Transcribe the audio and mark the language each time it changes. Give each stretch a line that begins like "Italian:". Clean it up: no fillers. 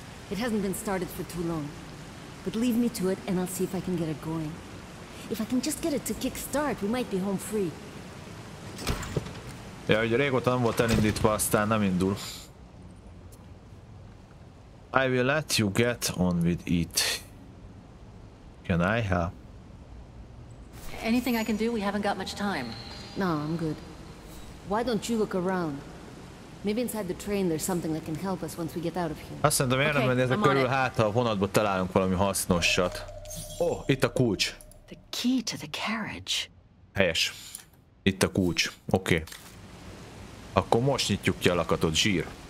English: It hasn't been started for too long. But leave me to it and I'll see if I can get it going. If I can just get it to kick-start, we might be home free.
Hungarian: Ja, ugye régóta nem volt elindítva, aztán nem indul.
English: I will let you get on with it. Can I help? Anything I can do? We haven't got much time. No, I'm good. Why don't you look around? Maybe inside the train there's something that can help us once we get out of here.
Hungarian: Azt mondom, miért nem
English: Okay,
Hungarian: mennétek
English: I'm on
Hungarian: körül,
English: it.
Hungarian: hát ha a vonatból találunk valami hasznosat. Itt a kulcs.
English: The key to the carriage.
Hungarian: Helyes. Itt a kulcs. Oké. Akkor most nyitjuk ki a lakatot, zsír.